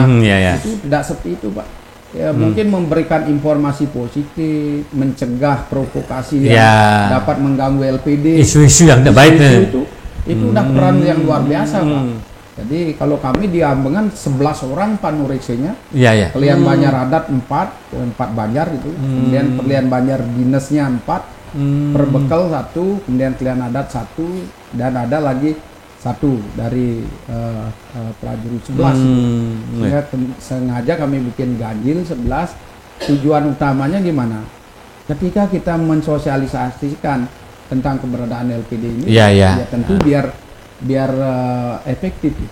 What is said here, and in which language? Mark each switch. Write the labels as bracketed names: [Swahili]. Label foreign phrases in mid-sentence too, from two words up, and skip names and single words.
[Indonesian] Itu tidak seperti itu, Pak. Ya mungkin memberikan informasi positif, mencegah provokasi yang dapat mengganggu LPD. Isu-isu yang tidak baik itu udah peran yang luar biasa, Pak. Jadi kalau kami di Ambengan 11 orang panureksanya. Pelian Banjar adat 4 Banjar itu. Kemudian pelian Banjar dinasnya 4, perbekal 1, kemudian pelian adat 1, dan ada lagi 1 dari prajurit 11. Sehingga sengaja kami bikin ganjil 11. Tujuan utamanya gimana? Ketika kita mensosialisasikan tentang keberadaan LPD ini, ya tentu biar efektif gitu.